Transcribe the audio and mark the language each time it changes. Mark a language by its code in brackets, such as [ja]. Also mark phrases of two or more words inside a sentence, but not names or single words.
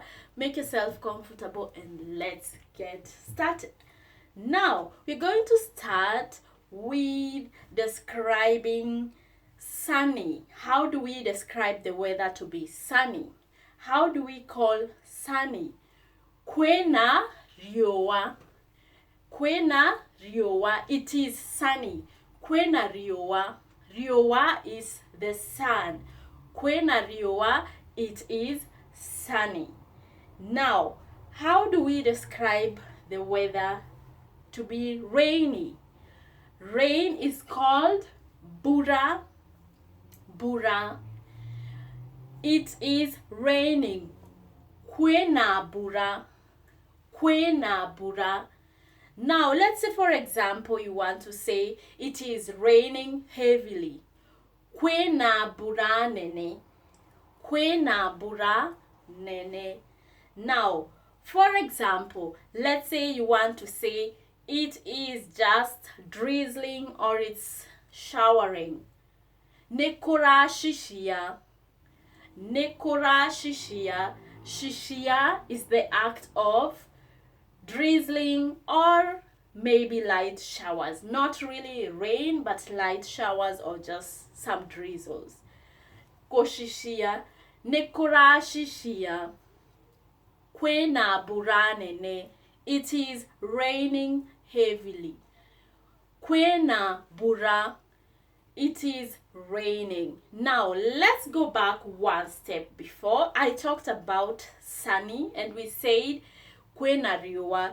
[en] Make yourself comfortable and let's get started. Now, we're going to start with describing sunny. How do we describe the weather to be sunny? How do we call sunny? [ki] Kwena riowa. Kwena riowa. [en] It is sunny. [ki] Kwena riowa. [en] Riowa is the sun. [ki] Kwena riowa. [en] It is sunny. Now, how do we describe the weather to be rainy? Rain is called bura. Bura. It is raining. [ki] Kwena bura. Kwena bura. [en] Now, let's say, for example, you want to say it is raining heavily. [ki] Kwena bura nene. Kwena bura nene. [en] Now, for example, let's say you want to say it is just drizzling or it's showering. [ki] Nekora shishia. Nekora shishia. [en] Shishia is the act of drizzling or maybe light showers. Not really rain, but light showers or just some drizzles. [ki] Koshishia. Nekora shishia. Kwena buranene. [en] It is raining heavily. [ki] Kwena bura. [en] It is raining. Now, let's go back one step before. I talked about sunny and we said [ki] kwena riowa.